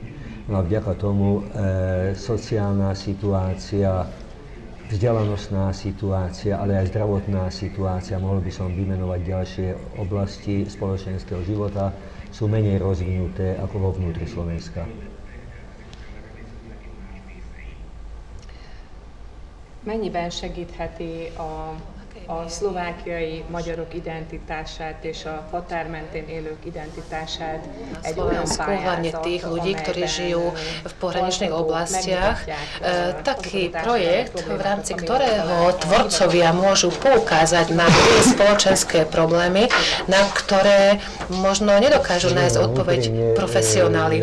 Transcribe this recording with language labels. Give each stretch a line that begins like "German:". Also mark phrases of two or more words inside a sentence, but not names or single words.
Slovak: No a vďaka tomu sociálna situácia, vzdelanostná situácia, ale aj zdravotná situácia, mohol by som vymenovať ďalšie oblasti spoločenského života, sú menej rozvinuté ako vo vnútri Slovenska.
Hungarian: Mennyiben segítheti a szlovákiai magyarok identitását és a határ mentén élők identitását egy olyan
Slovak: hlavne tých ľudí, ktorí žijú v pohraničných oblastiach, taký projekt, v rámci ktorého tvorcovia môžu poukázať na tie spoločenské problémy, na ktoré možno nedokážu nájsť odpoveď profesionáli.